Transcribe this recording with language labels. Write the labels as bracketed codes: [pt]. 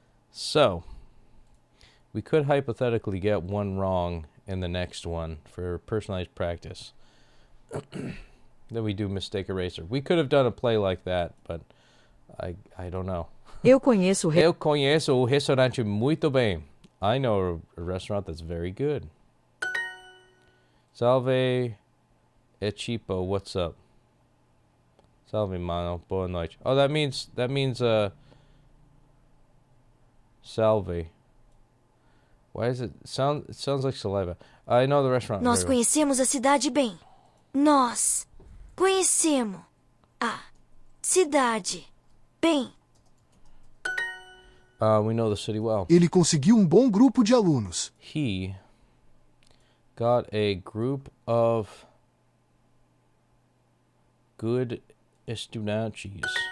[en] So, we could hypothetically get one wrong in the next one for personalized practice. Then we do mistake eraser. We could have done a play like that, but I don't know. [pt] Eu conheço Eu conheço o restaurante muito bem. [en] I know a restaurant that's very good. [pt] Salve Echipo, [en] what's up? [pt] Salve, mano. Boa noite. [en] Oh, that means salve. Why is it sounds like saliva. I know the restaurant. [pt] Nós [en] very well. [pt] conhecemos a cidade bem. Nós conhecemos a cidade bem. [en] We know the city well. [pt] Ele conseguiu bom grupo de alunos. [en] He got a group of good estudantes.